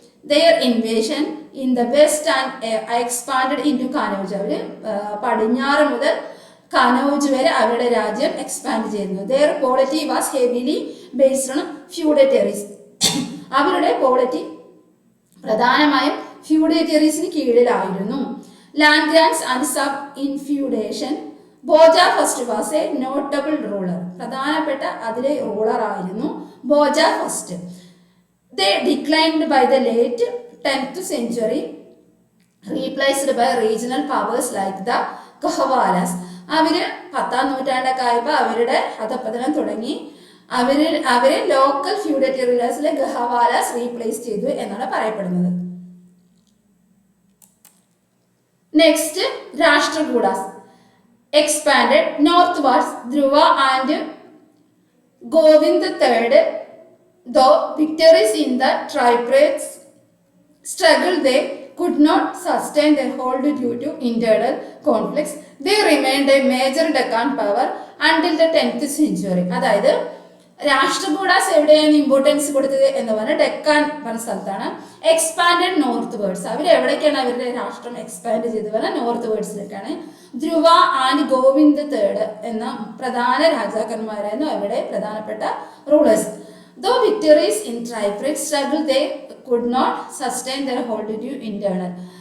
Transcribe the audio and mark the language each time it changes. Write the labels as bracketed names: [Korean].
[English] Their invasion in the west and expanded into Kanauj. [Malayalam] അവര് പടിഞ്ഞാറ് മുതൽ കനൗജ് വരെ അവരുടെ രാജ്യം എക്സ്പാൻഡ് ചെയ്യുന്നു. [English] Their polity was heavily based on feudatories. [Malayalam] അവരുടെ പോളിറ്റി പ്രധാനമായും ഫ്യൂഡേറ്ററീസിന് കീഴിലായിരുന്നു. [English] Land grants and subinfeudation. Bhoja first was a notable ruler. [Malayalam] പ്രധാനപ്പെട്ട അതിലെ റൂളർ ആയിരുന്നു Bhoja first. [English] They declined by the late 10th century, replaced by regional powers like the Kahwalas. [Malayalam] അവര് 10ാം നൂറ്റാണ്ടൊക്കെ ആയപ്പോൾ അവരുടെ അധപ്പതനം തുടങ്ങി. അവരെ ലോക്കൽ ഫ്യൂഡേറ്ററീസിലെ ഗഹവാലാസ് റീപ്ലേസ് ചെയ്തു എന്നാണ് പറയപ്പെടുന്നത്. [English] Next Rashtrakutas expanded northwards Dhruva and Govind III. Though victories in the tripartite struggle, they could not sustain their hold due to internal conflicts. They remained a major Deccan power until the 10th century. [Malayalam] അതായത് രാഷ്ട്രകൂടാസ് എവിടെയാണ് importance കൊടുത്തത് എന്ന് പറഞ്ഞാൽ ഡെക്കാൻ പറഞ്ഞ സ്ഥലത്താണ്. [English] expanded northwards, [Malayalam] അവർ എവിടേക്കാണ് അവരുടെ രാഷ്ട്രം എക്സ്പാൻഡ് ചെയ്ത് പറഞ്ഞാൽ north വേർഡ്സിലേക്കാണ്. Dhruva and Govind III എന്ന പ്രധാന രാജാക്കന്മാരായിരുന്നു അവരുടെ പ്രധാനപ്പെട്ട rulers. [English] Though victories in tripartite struggle, they could not sustain their hold due internal.